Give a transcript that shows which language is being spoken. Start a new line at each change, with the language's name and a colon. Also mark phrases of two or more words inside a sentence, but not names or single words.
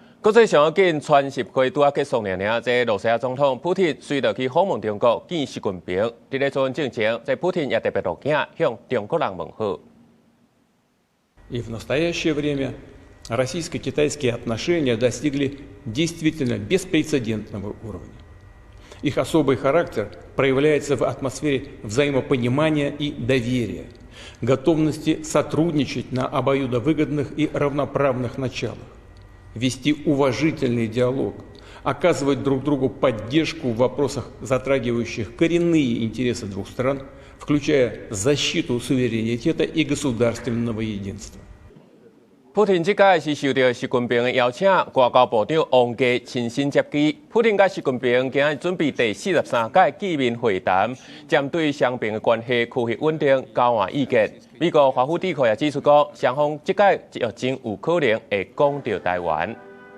Min Nan Chinese: 國際上緊全習會拄啊結束呢，這羅西亞總統普丁隨着去訪問中國見習近平，佇咧陣之前，這普丁也特別錄影向中國人問好。
Russian: И в настоящее время российско-китайские отношения достигли действительно беспрецедентного уровня. Их особый характер проявляется в атмосфере взаимопонимания и доверия, готовности сотрудничать на обоюдовыгодных и равноправных началах, вести уважительный диалог, оказывать друг другу поддержку в вопросах, затрагивающих коренные интересы двух стран, включая защиту суверенитета и государственного единства.
Min Nan Chinese: 普丁這屆是受到習近平的邀請，外交部長王毅親身接機。普丁甲習近平今日準備第43屆見面會談，針對雙邊的關係區域穩定交換意見。美國華府智庫也指出講，雙方這屆真有可能會講到台灣。